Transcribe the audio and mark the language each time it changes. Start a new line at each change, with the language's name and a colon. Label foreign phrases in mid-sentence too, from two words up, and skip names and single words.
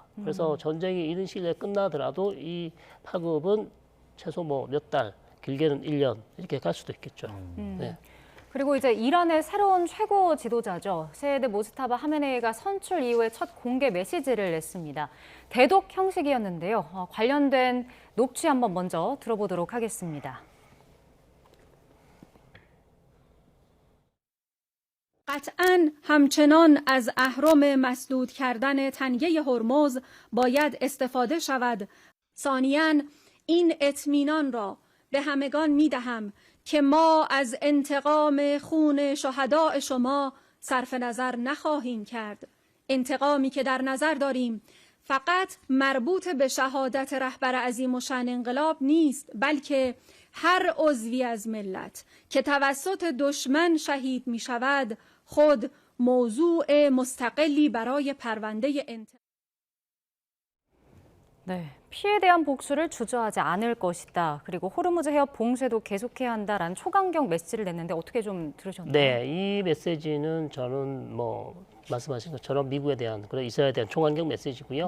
Korean: 그래서 전쟁이 이른 시일에 끝나더라도 이 파급은 최소 뭐 몇 달, 길게는 1년 이렇게 갈 수도 있겠죠. 네. 그리고 이제 이란의 새로운 최고 지도자죠. 세헤드 모스타바 하메네이가 선출 이후에 첫 공개 메시지를 냈습니다. 대독 형식이었는데요. 관련된 녹취 한번 먼저 들어보도록 하겠습니다.
Persian: قطعاً همچنان از اهرم مسدود کردن تنگه هرمز باید استفاده شود. ثانیاً این اطمینان را به همگان می‌دهم که ما از انتقام خون شهداء شما صرف نظر نخواهیم کرد. انتقامی که در نظر داریم فقط مربوط به شهادت رهبر عظیم الشأن انقلاب نیست بلکه هر عضوی از ملت که توسط دشمن شهید می شود خود موضوع مستقلی برای پرونده انتقام.
Korean: 네, 피해에 대한 복수를 주저하지 않을 것이다. 그리고 호르무즈 해협 봉쇄도 계속해야 한다라는 초강경 메시지를 냈는데 어떻게 좀 들으셨나요? 네, 이 메시지는 저는 뭐 말씀하신 것처럼 미국에 대한 그리고 이스라엘에 대한 초강경 메시지고요.